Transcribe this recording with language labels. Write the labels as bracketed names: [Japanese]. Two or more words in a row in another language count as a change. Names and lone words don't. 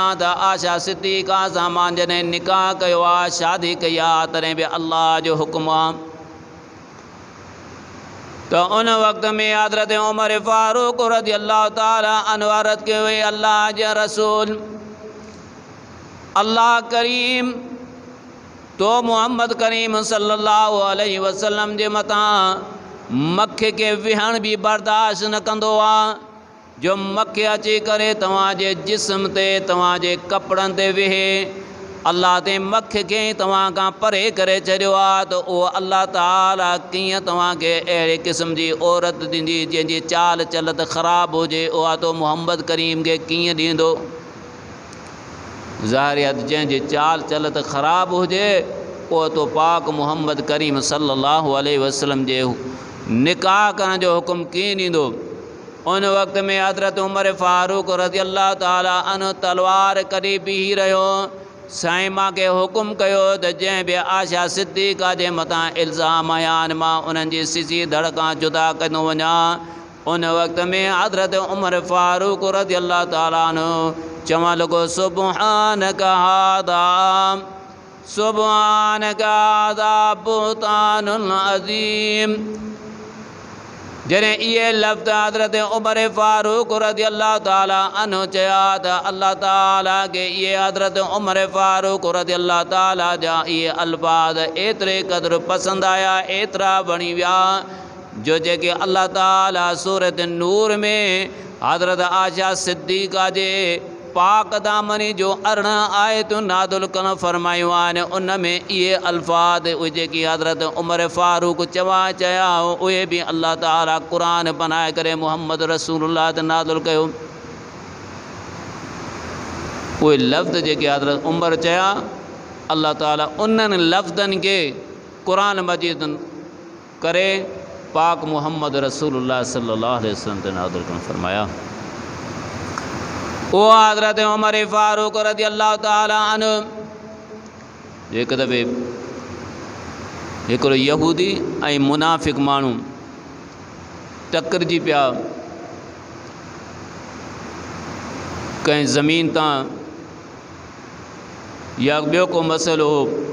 [Sindhi] त आयशा सिद्दीक़ा सां मां जॾहिं निकाह कयो आहे, शादी कई आहे, तॾहिं बि अल्लाह जो हुकुम आहे। तो उन वक़्त में हज़रत उमर फ़ारूक [Arabic] رضي الله تعالى عنه [Sindhi] अर्ज़ कयो, अल्लाह जा रसूल, अल्लाह करीम तो मुहम्मद करीम [Arabic] صلى الله عليه وسلم [Sindhi] जे मथां मखे के विहण भी बर्दाश्त न कंदो आहे, जो मखे अची करे तव्हांजे जिस्म ते तव्हांजे कपड़नि ते विहे। अल्लाह ते मख खे तव्हां खां परे करे छॾियो आहे, त उहो अल्लाह ताला कीअं तव्हांखे अहिड़े क़िस्म जी औरत ॾींदी जंहिंजी चाल चलत ख़राबु हुजे, उहा तो मुहम्मद करीम खे कीअं ॾींदो? ज़ाहिरियत जंहिंजी चाल चलत ख़राबु हुजे, उहो तो पाक मुहम्मद करीम [Arabic] صلى الله عليه وسلم [Sindhi] जे निकाह करण जो हुकुम कीअं ॾींदो? उन वक़्त में हज़रत उमर फ़ारूक [Arabic] رضي الله تعالى عنه [Sindhi] तलवार कढी बीही रहियो। साईं मूंखे हुकुम कयो त जंहिं बि आयशा सिद्दीक़ा जे मथां इल्ज़ाम आया आहिनि, मां उन्हनि जी सिसी धड़ खां जुदा कंदो वञा। उन वक़्त में हज़रत उमर फ़ारूक [Arabic] رضي الله تعالى عنه [Sindhi] चवण लॻो [Arabic] سبحانك هذا سبحانك هذا بهتان عظيم. [Sindhi] जॾहिं इहे लफ़्ज़ हज़रत उमर फ़ारूक [Arabic] رضي الله تعالى عنه [Sindhi] चया त अल्लाह ताला खे इहे हज़रत उमर फ़ारूक [Arabic] رضي الله تعالى [Sindhi] जा इहे अल्फाज़ एतिरे क़दुरु पसंदि आया, एतिरा वणी विया जो जेके अल्लाह ताला सूरत नूर में हज़रत आयशा सिद्दीक़ा जे पाक दामनी जो 18 आयतूं नाज़िल करण फ़रमायूं आहिनि। उन में इहे अल्फाज़ उहे जेकी हज़रत उमर फ़ारूक चया उहे बि अल्लाह ताला क़ुरान बनाए करे मुहम्मद रसूलुल्लाह ते नाज़िल कयो। उहे लफ़्ज़ जेके हज़रत उमर चया अल्लाह ताला उन्हनि लफ़्ज़नि खे क़ुरान मजीद करे पाक मुहम्मद रसूलुल्लाह [Arabic] صلى الله عليه وسلم [Sindhi] ते नाज़िल करण फ़रमाया। वो हज़रत उमर फ़ारूक [Arabic] رضي الله تعالى عنه [Sindhi] हिकु दफ़े हिकिड़ो यहूदी ऐं मुनाफ़िक़ माण्हू टकरजी पिया कंहिं ज़मीन तां या ॿियो को मसइलो हो।